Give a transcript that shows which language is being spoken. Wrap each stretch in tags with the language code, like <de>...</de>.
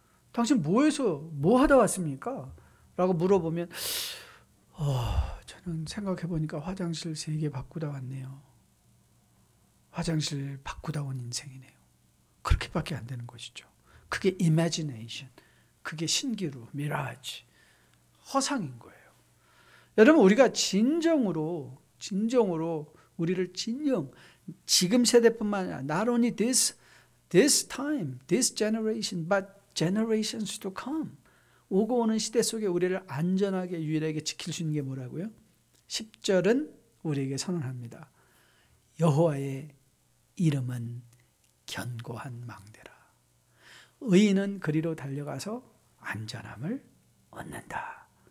<ko>당신 뭐 하다 왔습니까? 라고 물어보면 저는 생각해보니까 화장실 3개 바꾸다 왔네요. 화장실 바꾸다 온 인생이네요. 그렇게밖에 안 되는 것이죠. 그게 imagination, 그게 신기루, 미라지, 허상인 거예요. 여러분 우리가 진정으로 우리를 지금 세대뿐만 아니라</ko> <en>not only this time, this generation, but generations to come.</en> <ko>오고 오는 시대 속에 우리를 안전하게 유일하게 지킬 수 있는 게 뭐라고요? 10절은 우리에게 선언합니다. 여호와의 이름은 견고한 망대라. 의인은 그리로 달려가서 안전함을 얻는다.</ko>